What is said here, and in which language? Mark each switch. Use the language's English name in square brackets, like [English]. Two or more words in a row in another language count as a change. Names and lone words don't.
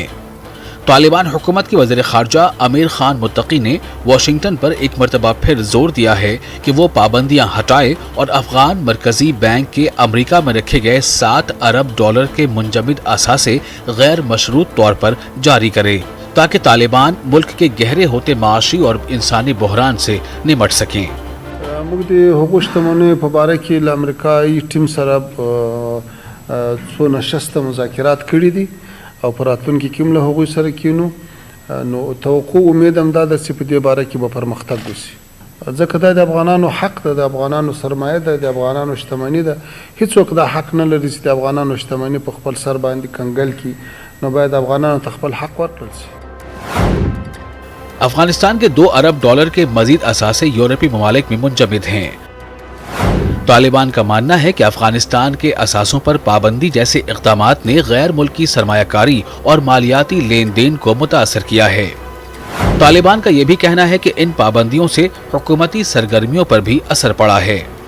[Urdu] طالبان حکومت کے وزیر خارجہ امیر خان متقی نے واشنگٹن پر ایک مرتبہ پھر زور دیا ہے کہ وہ پابندیاں ہٹائے اور افغان مرکزی بینک کے امریکہ میں رکھے گئے $7 ارب کے منجمد اثاثے غیر مشروط طور پر جاری کرے تاکہ طالبان ملک کے گہرے ہوتے معاشی اور انسانی بحران سے نمٹ سکیں. [Pashto] مجھے حقوق شتمنی مبارک امریکائی ٹیم سره څو نشسته مذاکرات کړي دي او پر راتلونکي کې له هغوی سره کینو نو توقع امید هم دا ده چې په دې باره کې به پرمختګ وشي ځکه دا د افغانانو حق ده د افغانانو سرمایه ده د افغانانو شتمني ده هیڅوک دا حق نه لري چې د افغانانو شتمني په خپل سر باندې کنګل کړي نو باید افغانانو ته خپل حق ورکړل شي. [Urdu] افغانستان کے $2 ارب کے مزید اثاثے یورپی ممالک میں منجمد ہیں. طالبان کا ماننا ہے کہ افغانستان کے اثاثوں پر پابندی جیسے اقدامات نے غیر ملکی سرمایہ کاری اور مالیاتی لین دین کو متاثر کیا ہے. طالبان کا یہ بھی کہنا ہے کہ ان پابندیوں سے حکومتی سرگرمیوں پر بھی اثر پڑا ہے.